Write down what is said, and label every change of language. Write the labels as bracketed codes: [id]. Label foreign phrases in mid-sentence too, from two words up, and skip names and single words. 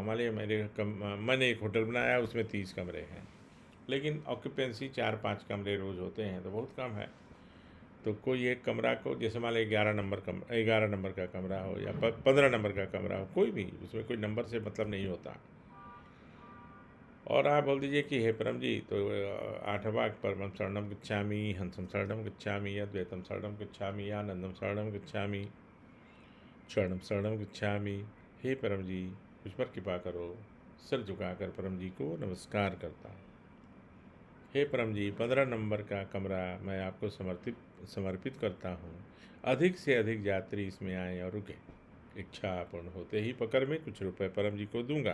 [hi] मान लिया मैंने एक होटल बनाया, उसमें 30 कमरे हैं, लेकिन ऑक्यूपेंसी 4-5 कमरे रोज़ होते हैं, तो बहुत कम है। तो कोई एक कमरा को, जैसे मान लिया 11 नंबर का कमरा हो या 15 नंबर का कमरा हो, कोई भी, उसमें कोई नंबर से मतलब नहीं होता। और आप बोल दीजिए कि हे परम जी, तो आठवाक [sa] परमं शरणं गच्छामि, हंसं शरणं गच्छामि, अद्वैतं शरणं गच्छामि, आनंदं शरणं गच्छामि, शरणं शरणं गच्छामि। [hi] हे परम जी, मुझ पर कृपा करो। सिर झुकाकर परम जी को नमस्कार करता हूँ। हे परम जी, 15 नंबर का कमरा मैं आपको समर्पित करता हूँ। अधिक से अधिक यात्री इसमें आएँ और रुकें। इच्छा पूर्ण होते ही पकड़ में कुछ रुपए परम जी को दूंगा।